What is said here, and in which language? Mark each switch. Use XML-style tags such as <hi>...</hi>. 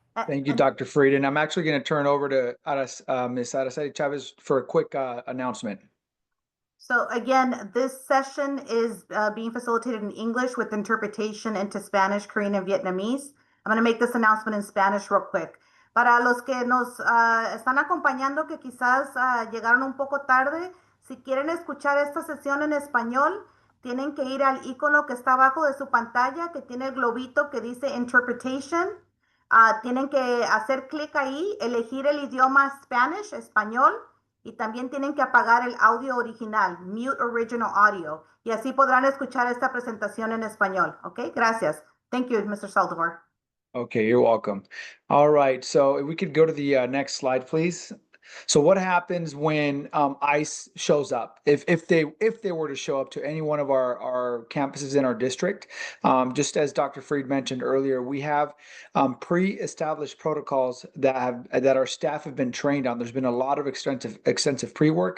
<en>Thank you, Dr. Fried. And I'm actually going to turn over to Ms. Araceli Chavez for a quick announcement. So again, this session is being facilitated in English with interpretation into Spanish, Korean, and Vietnamese. I'm going to make this announcement in Spanish real quick.</en> <es>Para los que nos están acompañando, que quizás llegaron un poco tarde, si quieren escuchar esta sesión en español, tienen que ir al icono que está abajo de su pantalla, que tiene el globito que dice Interpretation. Tienen que hacer clic ahí, elegir el idioma Spanish, español. Y también tienen que apagar el audio original,</es> <en>mute original audio.</en> <es>Y así podrán escuchar esta presentación en español. ¿Ok? Gracias.</es> <en>Thank you, Mr. Saldivar. Okay, you're welcome. All right, so if we could go to the next slide, please. So what happens when ICE shows up? If they were to show up to any one of our campuses in our district, just as Dr. Fried mentioned earlier, we have pre-established protocols that our staff have been trained on. There's been a lot of extensive pre-work.</en>